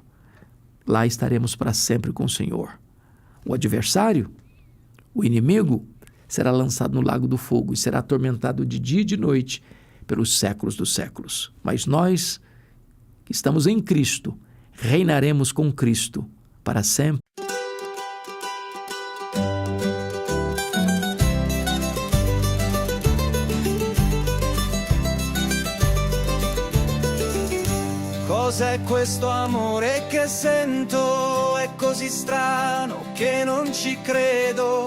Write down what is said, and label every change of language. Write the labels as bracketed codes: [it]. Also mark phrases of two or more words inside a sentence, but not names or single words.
[pt] Lá estaremos para sempre com o Senhor. O adversário, o inimigo, será lançado no lago do fogo e será atormentado de dia e de noite pelos séculos dos séculos. Mas nós, que estamos em Cristo, reinaremos com Cristo para sempre. [it] Cos'è questo amore che sento? È così strano che non ci credo.